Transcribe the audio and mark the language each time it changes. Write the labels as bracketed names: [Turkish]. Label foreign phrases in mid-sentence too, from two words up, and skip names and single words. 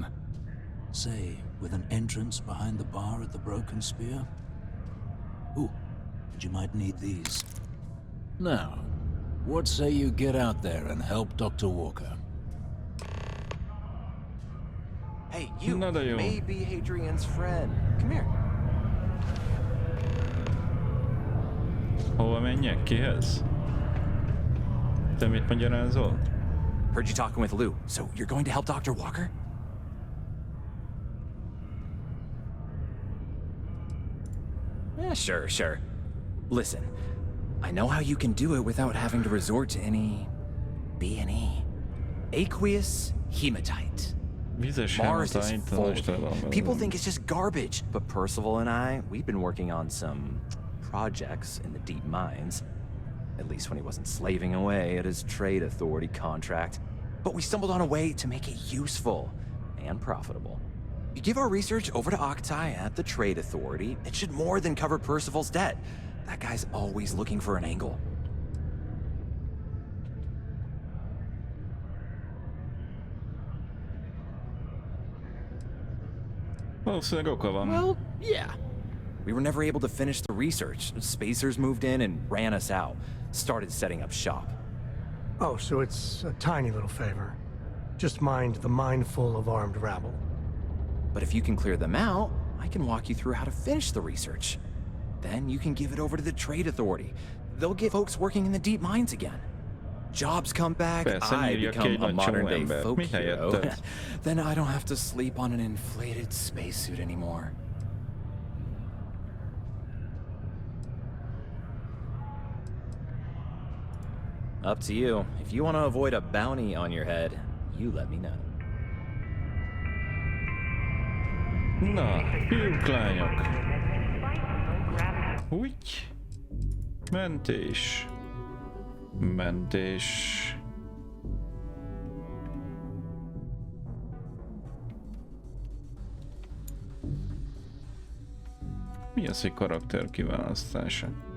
[English] Say, with an entrance behind the bar at the Broken Spear. Ooh, and you might need these. Now, what say you get out there and help Dr. Walker? Hey, you [Hungarian] Nada jó. [English] may be Hadrian's friend. Come here. [Hungarian] Hova menjek? Kihez? Te mit magyarázol? [English] Heard you talking with Lou, so you're going to help Dr. Walker? Yeah, sure. Listen, I know how you can do it without having to resort to any B&E. Aqueous hematite. [Hungarian] Vizes [English] Mars is hematite, full. [Hungarian] most tudom. [English] People think it's just garbage, but Percival and I, we've been working on some projects in the deep mines. At least when he wasn't slaving away at his Trade Authority contract. But we stumbled on a way to make it useful and profitable. You give our research over to Octai at the Trade Authority, it should more than cover Percival's debt. That guy's always looking for an angle. [Hungarian] Valószínűleg oka van. [English] Well, yeah. We were never able to finish the research. Spacers moved in and ran us out. Started setting up shop. Oh, so it's a tiny little favor. Just mind the mine full of armed rabble. But if you can clear them out, I can walk you through how to finish the research. Then you can give it over to the Trade Authority. They'll get folks working in the deep mines again. Jobs come back, [Hungarian] Persze, [English] I [Hungarian] írja ki [English] become [Hungarian] egy a nagy [English] modern-day [Hungarian] csomó [English] folk [Hungarian] embert. Mi [English] hero. [Hungarian] helyetted? [English] Then I don't have to sleep on an inflated spacesuit anymore. Up to you. If you want to avoid a bounty on your head, you let me know. [Hungarian] Na, fiúk, lányok. Úgy. Mentés. Mi az, hogy karakter kiválasztása?